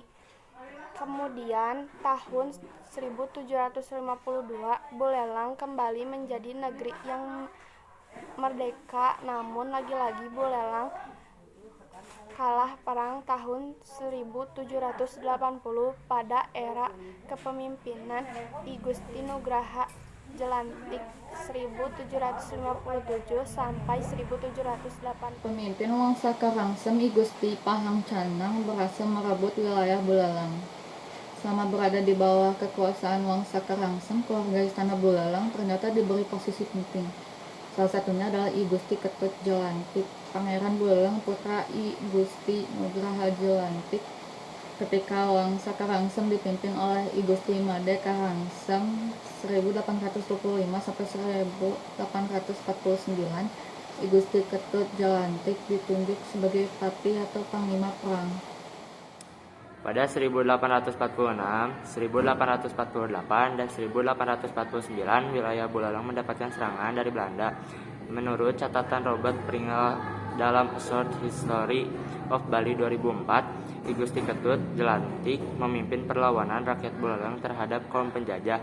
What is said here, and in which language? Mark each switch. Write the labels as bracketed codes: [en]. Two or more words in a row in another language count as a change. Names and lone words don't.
[id] Kemudian tahun 1752 Buleleng kembali menjadi negeri yang merdeka, namun lagi-lagi Buleleng kalah perang tahun 1780 pada era kepemimpinan I Gusti Nugraha Jelantik 1757 sampai 1780. Pemimpin Wangsa Karangsem I Gusti Pahang Canang berhasil merebut wilayah Buleleng. Selama berada di bawah kekuasaan Wangsa Karangsem, keluarga istana Buleleng ternyata diberi posisi penting. Salah satunya adalah I Gusti Ketut Jelantik, Pangeran Buleleng putra I Gusti Nugraha Jelantik. Ketika Wangsa Karangsem dipimpin oleh I Gusti Made Karangsem 1825 sampai 1849, I Gusti Ketut Jelantik ditunjuk sebagai patih atau panglima perang. Pada 1846, 1848, dan 1849 wilayah Buleleng mendapatkan serangan dari Belanda. Menurut catatan Robert Pringle dalam A Short History of Bali 2004, I Gusti Ketut Jelantik memimpin perlawanan rakyat Buleleng terhadap kaum penjajah.